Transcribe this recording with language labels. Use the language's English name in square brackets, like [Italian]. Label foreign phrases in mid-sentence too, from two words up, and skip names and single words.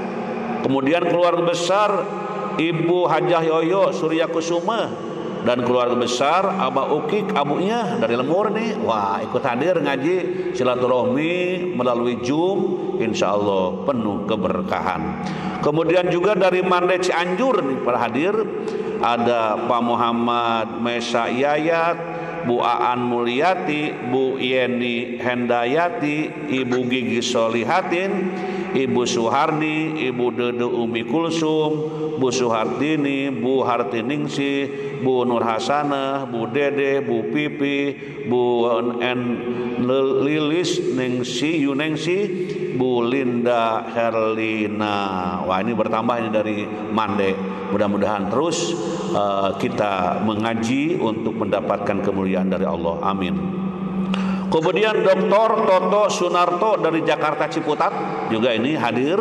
[Indonesian] Kemudian keluarga besar Ibu Hajah Yoyo Surya Kusuma dan keluarga besar Abah Ukik abunya dari Lemur nih. Wah, ikut hadir ngaji silaturahmi melalui Zoom, [Arabic] إن شاء الله [Indonesian] penuh keberkahan. Kemudian juga dari Mande Cianjur nih para hadir, ada Pak Muhammad Mesa Yayat, Bu Aan Mulyati, Bu Yeni Hendayati, Ibu Gigi Solihatin, Ibu Suharni, Ibu Dede Umi Kulsum, Bu Suhartini, Bu Hartiningsi, Bu Nur Hasanah, Bu Dede, Bu Pipi, Bu N Lilis Ningsi Yunengsi, Bu Linda Herlina. Wah, ini bertambah ini dari Mande. Mudah-mudahan terus kita mengaji untuk mendapatkan kemuliaan dari Allah. Amin. Kemudian Dr. Toto Sunarto dari Jakarta Ciputat juga ini hadir.